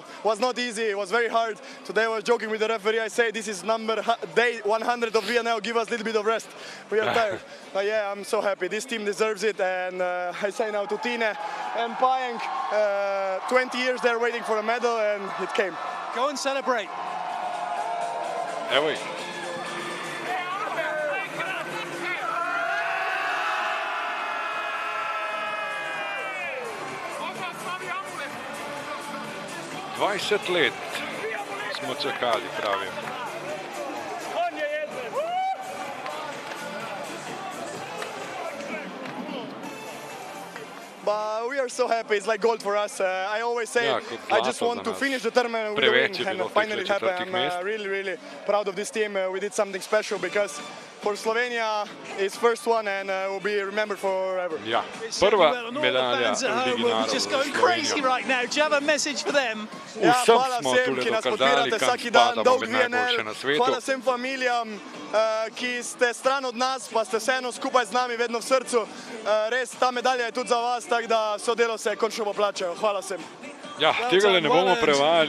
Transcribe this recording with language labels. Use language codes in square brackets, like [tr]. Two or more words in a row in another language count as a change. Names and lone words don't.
[en] It was not easy, it was very hard. Today I was joking with the referee, I say this is day 100 of VNL, give us a little bit of rest. We are tired. But yeah, I'm so happy, this team deserves it, and I say now to Tine and Pajang, 20 years they're waiting for a medal and it came. Go and celebrate. [hr] Evo ih. [sl] Dvajset let smo čakali, pravim. [en] But we are so happy, it's like gold for us. I always say, I just want to finish the tournament with a win, and finally it happened. I'm really proud of this team. We did something special because for Slovenia, it's first one and will be remembered forever. [sl] Ja, prva medalja v Ligi narodov [en] just going crazy right now. Do you have a message for them? [sl] Vsem smo tule dokazali, kam spadamo med najboljše na svetu. Hvala vsem familijam, ki ste stran od nas, pa ste vseeno skupaj z nami, vedno v srcu. Res, ta medalja je tudi za vas, tako da vso delo se končno poplačajo. Hvala vsem. Ja, tega ne bomo prevajali.